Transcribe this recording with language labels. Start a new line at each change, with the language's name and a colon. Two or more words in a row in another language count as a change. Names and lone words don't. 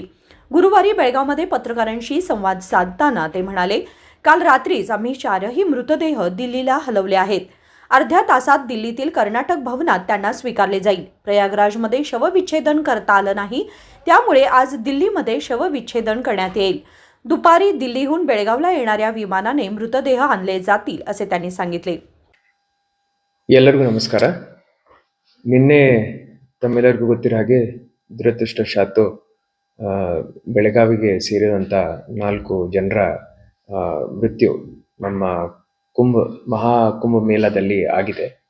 Marathi: गुरुवारी बेळगावमध्ये पत्रकारांशी संवाद साधताना ते म्हणाले, काल रात्रीच आम्ही 4ही मृतदेह दिल्लीला हलवले आहेत। अर्ध्या तासात दिल्लीतील कर्नाटक भवनात त्यांना स्वीकारले जाईल। प्रयागराजमध्ये शवविच्छेदन करता आलं नाही, त्यामुळे आज दिल्लीमध्ये शवविच्छेदन करण्यात येईल। दुपारी दिल्लीहून बेळगावला येणाऱ्या विमानाने मृतदेह आणले जातील असे त्यांनी सांगितले।
Kannada: ಎಲ್ಲರಿಗೂ ನಮಸ್ಕಾರ। ನಿನ್ನೆ ತಮ್ಮೆಲ್ಲರಿಗೂ ಗೊತ್ತಿರೋ ಹಾಗೆ ದುರದೃಷ್ಟವಶಾತ್ತು ಬೆಳಗಾವಿಗೆ ಸೇರಿದಂಥ 4 ಜನರ ಮೃತ್ಯು ನಮ್ಮ ಮಹಾಕುಂಭ ಮೇಳದಲ್ಲಿ ಆಗಿದೆ।